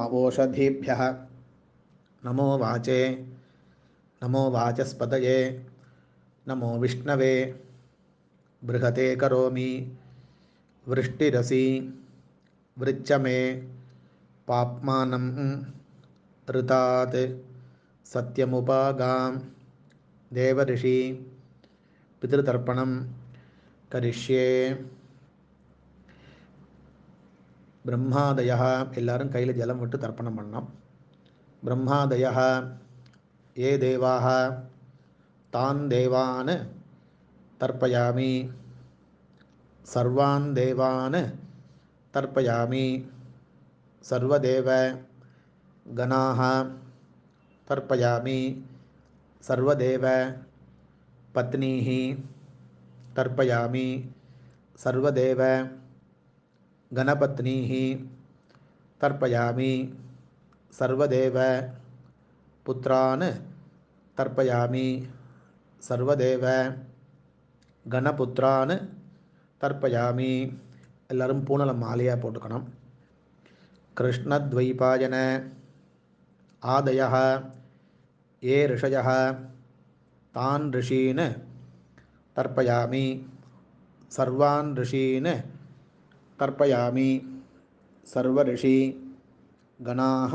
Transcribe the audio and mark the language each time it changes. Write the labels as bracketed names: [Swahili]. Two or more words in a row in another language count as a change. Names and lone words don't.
[Sanskrit] ओषधीभ्यः नमो वाचे नमो वाचस्पतये नमो विष्णवे बृहते करोमि वृष्टिरसि वृच्चमे पाप्मानं ऋतात् सत्यमुपागां देवऋषि पितृतर्पणं करिष्ये [Tamil] ब्रह्मादयः எல்லாரும் கையில் ஜலம் விட்டு தர்ப்பணம் பண்ணோம். [Sanskrit] ब्रह्मादयः ये देवाः तान् देवान् तर्पयामि सर्वान् देवान् तर्पयामि सर्वदेव गणाः तर्पयामि सर्वदेव पत्नीः तर्पयामि सर्वदेव गणपत्नीः तर्पयामि सर्वदेव पुत्रान् तर्पयामि सर्वदेव गणपुत्रान् तर्पयामि [Tamil] எல்லாரும் பூனலை மாலையாக போட்டுக்கணும். [Sanskrit] कृष्णद्वैपायन आदयः ये ऋषयः तान् ऋषीन् तर्पयामि सर्वान् ऋषीन् तर्पयामि सर्वऋषि गणाः